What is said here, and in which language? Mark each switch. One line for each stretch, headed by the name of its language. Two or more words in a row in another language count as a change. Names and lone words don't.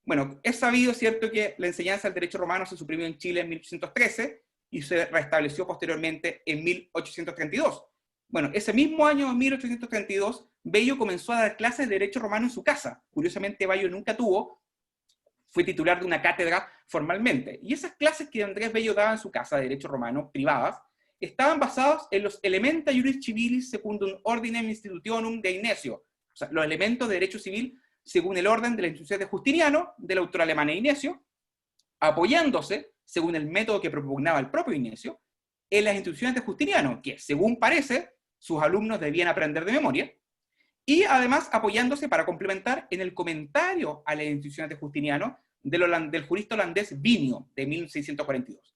Spanish: Bueno, es sabido, ¿cierto?, que la enseñanza del derecho romano se suprimió en Chile en 1813 y se restableció posteriormente en 1832. Bueno, ese mismo año, 1832, Bello comenzó a dar clases de derecho romano en su casa. Curiosamente, Bello nunca fue titular de una cátedra formalmente. Y esas clases que Andrés Bello daba en su casa de derecho romano, privadas, estaban basados en los
Latin: elementa juris civilis secundum ordinem institutionum de Inesio,
Spanish: o sea, los elementos de derecho civil según el orden de la institución de Justiniano, del autor alemán Inesio, apoyándose, según el método que propugnaba el propio Inesio, en las instituciones de Justiniano, que, según parece, sus alumnos debían aprender de memoria, y además apoyándose para complementar en el comentario a las instituciones de Justiniano del jurista holandés Vinio, de 1642.